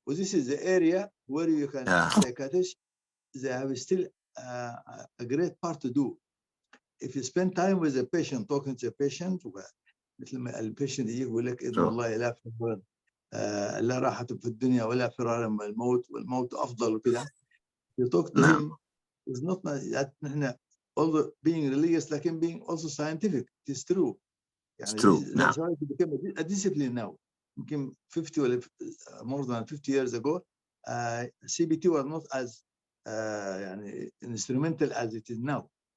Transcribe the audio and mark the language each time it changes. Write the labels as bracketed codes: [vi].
[en] Well, this is the area where you can psychiatrists, they have still a great part to do. If you spend time with the patient, [ar] talking to the patient, مثل ما البيشنت يجي يقول لك إن والله لا فرار لا راحة في الدنيا ولا فرار من الموت والموت أفضل وكذا. [en] You talk to him is not that [ar] نحن [en] although being religious [ar] لكن [en] being also scientific. It is true. يعني that's why it became a discipline now. [ar] يمكن [en] 50 or more than 50 years ago, CBT was not as يعني instrumental as it is now.